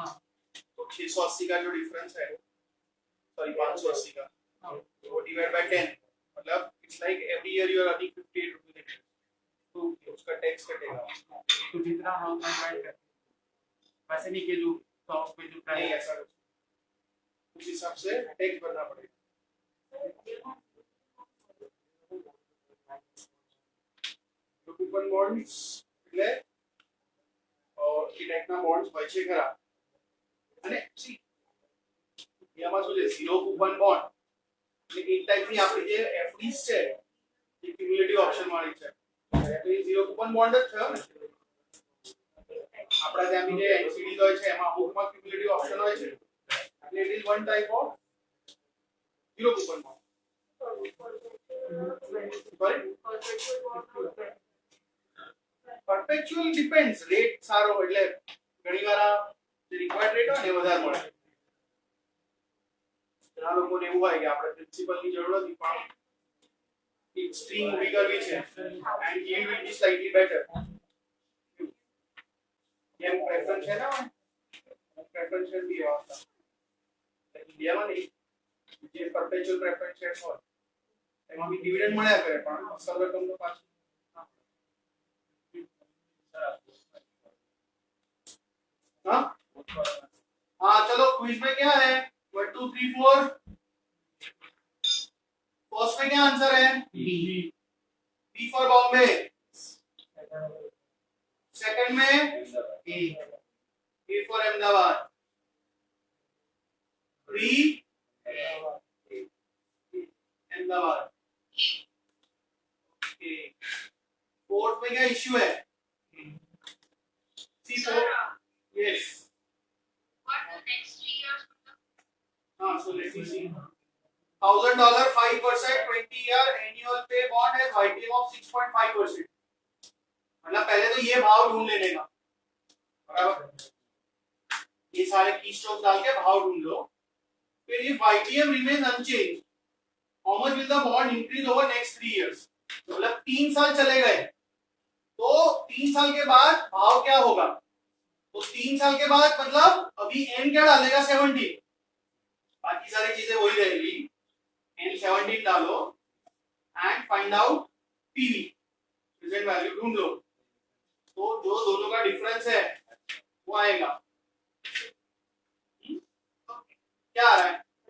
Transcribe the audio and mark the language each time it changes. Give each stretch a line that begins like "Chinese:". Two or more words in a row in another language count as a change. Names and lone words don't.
Hindi: तो 680 का जो डिफरेंस है, सॉरी 580 का, वो
English: divide by 10,
Hindi: मतलब
English: it's like every year you are earning 58 rupees extra,
Hindi: तो उसका टैक्स कटेगा। तो जितना हम डिवाइड करते हैं वैसे नहीं कि जो टॉप पे जो नहीं, प्राइस ऐसा उस हिसाब से टैक्स भरना पड़ेगा।
English: coupon bonds
Gujarati: એટલે એ ટાઈપના બોન્ડ્સ હોય છે ખરા, અને સી એમાં શું છે,
English: zero coupon bond
Gujarati: એટલે એક ટાઈપની આપણી જે એફડીસ છે એ
English: cumulative option
Gujarati: વાળી છે, તો એ
English: zero coupon bond
Gujarati: જ છે ને। આપણા ત્યાં બી જે એનસીડીઝ હોય છે એમાં અમુકમાં
English: cumulative option
Gujarati: હોય છે, એટલે
English: it is one type of zero coupon bond. Sorry? Perpetual depends,
Gujarati: rate સારો એટલે ઘણીવાર આ જે
English: required rate
Gujarati: હોય ને વધારે મળે। ઘણા લોકોને એવું હોય કે આપણે પ્રિન્સિપલની જરૂર નથી પણ એક સ્ટ્રીમ ઊભી કરવી છે
English: and yield will be slightly better,
Gujarati: જેમ પ્રેફરન્સ છે ને, પ્રેફરન્શિયલ બી એવા હતા ઇન્ડિયામાં નહીં, જે
English: perpetual preference shares
Gujarati: હોય એમાં બી ડિવિડન્ડ મળ્યા કરે પણ અસલ રકમ તો પાછી।
Hindi: हाँ हाँ चलो क्विज में क्या है, 1 2 3 4, फर्स्ट में क्या आंसर है,
English: B for Bombay,
Hindi: सेकंड में
English: A for Ahmedabad,
Hindi: 3 अहमदाबाद, फोर्थ में क्या इश्यू है,
English: C four,
Hindi: yes,
English: What the next 3 years? हाँ, so let me see, $1,000 5% 20-year annual pay bond has YTM of 6.5%,
Hindi: मतलब पहले तो ये भाव ढूंढ लेने का, बराबर, ये सारे की स्टॉक डाल के भाव ढूंढ लो, फिर
English: if YTM remains unchanged, how much will the bond increase over next 3 years,
Hindi: मतलब 3 साल चले गए तो 3 साल के बाद भाव क्या होगा, तो 3 साल के बाद मतलब अभी n क्या डालेगा 70, बाकी सारी चीजें वही रहेगी, n 17 डालो
English: and find out PV present value
Hindi: ढूंढ लो, तो जो दोनों का डिफरेंस है वो आएगा, क्या आ रहा है,